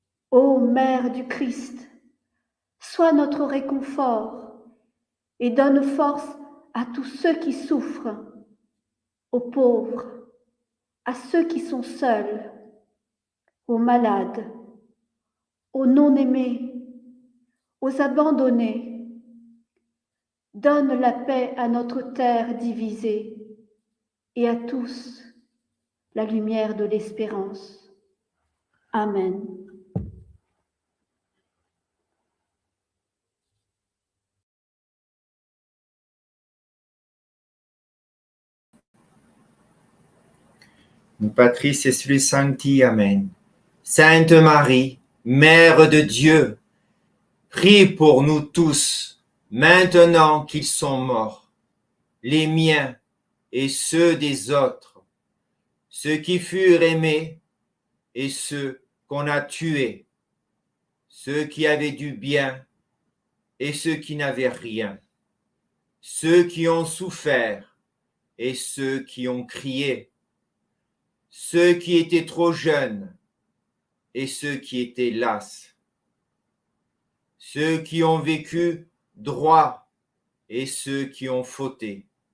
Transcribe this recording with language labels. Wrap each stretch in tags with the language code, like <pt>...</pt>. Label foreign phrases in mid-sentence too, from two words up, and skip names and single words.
<fr>Ô Mère du Christ, sois notre réconfort et donne force à tous ceux qui souffrent, aux pauvres, à ceux qui sont seuls, aux malades, aux non-aimés, aux abandonnés. Donne la paix à notre terre divisée et à tous la lumière de l'espérance. Amen.</fr> <la>Patris et Filii Sancti,</la> <fr>Amen. Sainte Marie, Mère de Dieu, prie pour nous tous, maintenant qu'ils sont morts, les miens et ceux des autres, ceux qui furent aimés et ceux qu'on a tués, ceux qui avaient du bien et ceux qui n'avaient rien, ceux qui ont souffert et ceux qui ont crié, ceux qui étaient trop jeunes et ceux qui étaient las, ceux qui ont vécu droit et ceux qui ont fauté,</fr>